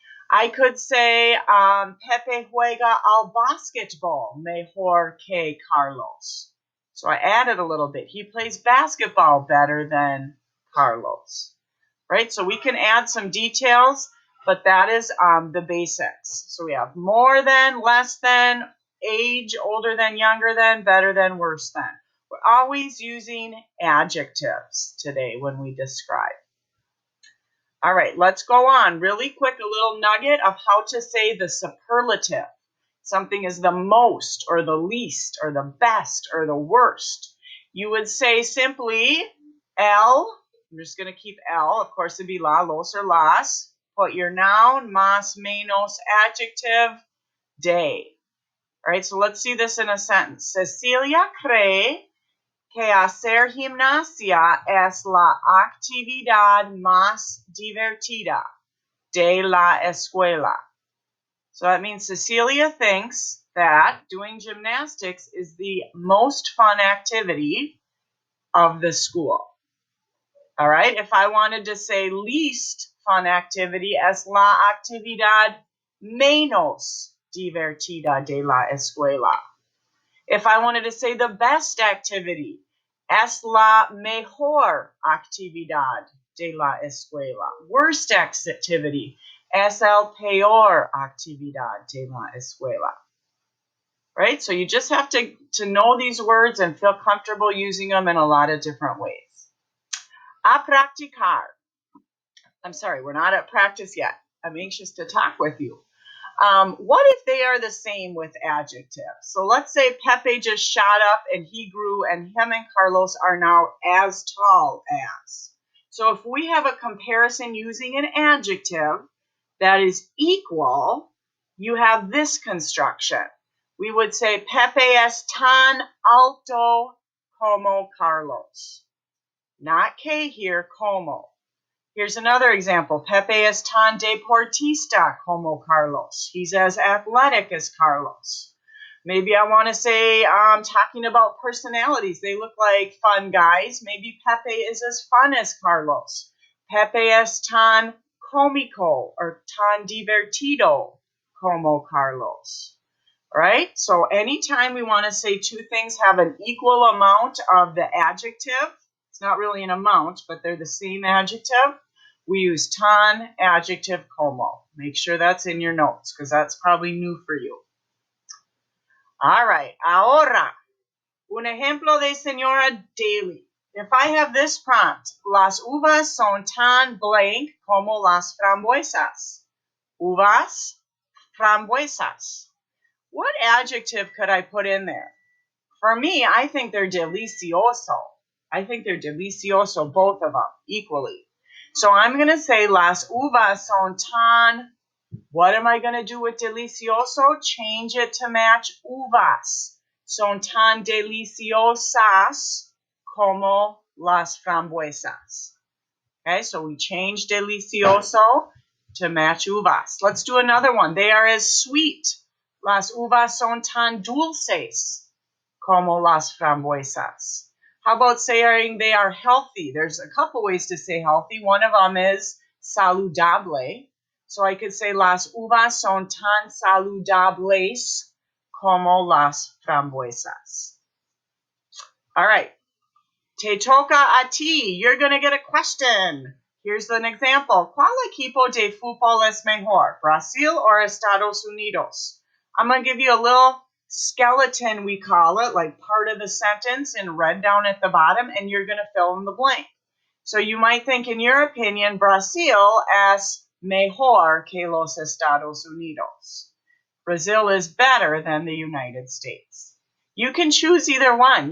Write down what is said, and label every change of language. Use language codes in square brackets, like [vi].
[en] I could say [es] Pepe juega al basketball mejor que Carlos. [en] So I added a little bit. He plays basketball better than Carlos, right? So we can add some details, but that is the basics. So we have more than, less than, age, older than, younger than, better than, worse than. We're always using adjectives today when we describe. All right, let's go on. Really quick, a little nugget of how to say the superlative. Something is the most, or the least, or the best, or the worst. You would say simply el. I'm just going to keep el. Of course, it'd be la, los, or las. Put your noun, más, menos, adjective, de. All right, so let's see this in a sentence. [es] Cecilia cree que hacer gimnasia es la actividad más divertida de la escuela. [en] So that means Cecilia thinks that doing gymnastics is the most fun activity of the school. All right, if I wanted to say least fun activity, [es] es la actividad menos divertida de la escuela. [en] If I wanted to say the best activity, [es] es la mejor actividad de la escuela. [en] Worst activity, [es] es el peor actividad de la escuela. [en] Right? So you just have to know these words and feel comfortable using them in a lot of different ways. [es] A practicar. [en] I'm sorry, we're not at practice yet. I'm anxious to talk with you. What if they are the same with adjectives? So let's say Pepe just shot up and he grew and him and Carlos are now as tall as. So if we have a comparison using an adjective that is equal, you have this construction. [es] We would say Pepe es tan alto como Carlos. [en] Not que here, como. Here's another example. [es] Pepe es tan deportista como Carlos. [en] He's as athletic as Carlos. Maybe I want to say, talking about personalities, they look like fun guys. Maybe Pepe is as fun as Carlos. [es] Pepe es tan cómico or tan divertido como Carlos. [en] Right? So anytime we want to say two things have an equal amount of the adjective, it's not really an amount, but they're the same adjective, we use tan, adjective, como. Make sure that's in your notes because that's probably new for you. All right, [es] ahora, un ejemplo de señora Daly. [en] If I have this prompt, [es] las uvas son tan blank como las frambuesas. Uvas, frambuesas. [en] What adjective could I put in there? For me, I think they're delicioso. I think they're delicioso, both of them, equally. So I'm going to say [es] las uvas son tan. [en] What am I going to do with delicioso? Change it to match uvas. [es] Son tan deliciosas como las frambuesas. [en] Okay, so we change delicioso to match uvas. Let's do another one. They are as sweet. [es] Las uvas son tan dulces como las frambuesas. [en] How about saying they are healthy? There's a couple ways to say healthy. One of them is saludable. So I could say [es] las uvas son tan saludables como las frambuesas. [en] All right. [es] Te toca a ti. [en] You're going to get a question. Here's an example. [es] ¿Cuál equipo de fútbol es mejor, Brasil or Estados Unidos? [en] I'm going to give you a little skeleton, we call it, like part of the sentence in red down at the bottom, and you're going to fill in the blank. So you might think, in your opinion, [es] Brasil es mejor que los Estados Unidos. [en] Brazil is better than the United States. You can choose either one.